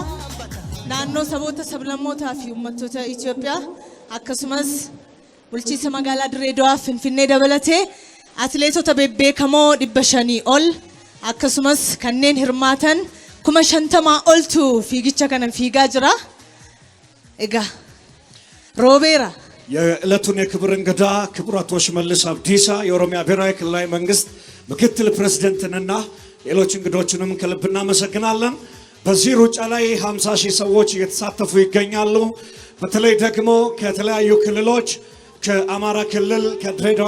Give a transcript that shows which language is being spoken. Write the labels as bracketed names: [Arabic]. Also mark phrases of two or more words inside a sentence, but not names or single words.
[Oromo] naannoo saboota sablammootaa fi uummattoota Itoophiyaa akkasumas bulchiinsa magaalaa Dirreedawaa Finfinnee dabalatee atileetota bebbeekamoo 500 ol akkasumas kanneen hirmaatan 50,000 oltu fiigicha kana fiigaa jira egaa ሮቤራ [Amharic] የዕለቱን የክብር እንግዳ ክቡራቶ ሽመልስ አብዲሳ የኦሮሚያ ብሔራዊ ክልላዊ መንግስት ምክትል ፕሬዝዳንትንና ሌሎች እንግዶችንም ከልብ እናመሰግናለን። በዚህ ሩጫ ላይ 50,000 ሰዎች እየተሳተፉ ይገኛሉ። በተለይ ደግሞ ከተለያዩ ክልሎች ከአማራ ክልል ከድሬዳዋ